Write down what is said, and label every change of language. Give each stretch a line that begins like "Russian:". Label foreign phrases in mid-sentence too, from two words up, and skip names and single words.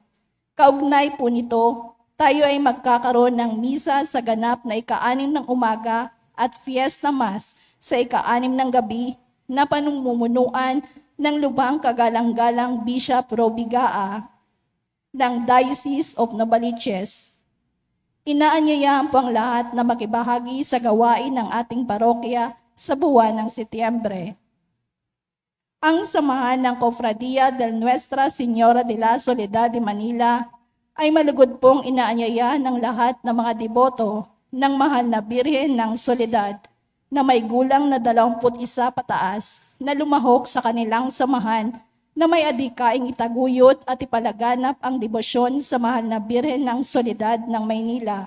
Filipino: Kaugnay po nito, tayo ay magkakaroon ng misa sa ganap na 6 ng umaga at
English: fiesta mass
Filipino: sa 6 ng gabi na panumumunuan ng lubhang kagalang-galang Bishop Robigaa ng Diocese of Novaliches. Inaanyayahan po ang lahat na makibahagi sa gawain ng ating parokya sa buwan ng Setyembre. Ang samahan ng Cofradia del Nuestra Señora de la Soledad de Manila ay malugod pong inaanyayahan ng lahat ng mga deboto ng mahal na Birhen ng Soledad na may gulang na 21 pataas na lumahok sa kanilang samahan na may adhikaing itaguyod at ipalaganap ang debosyon sa mahal na Birhen ng Soledad ng Maynila.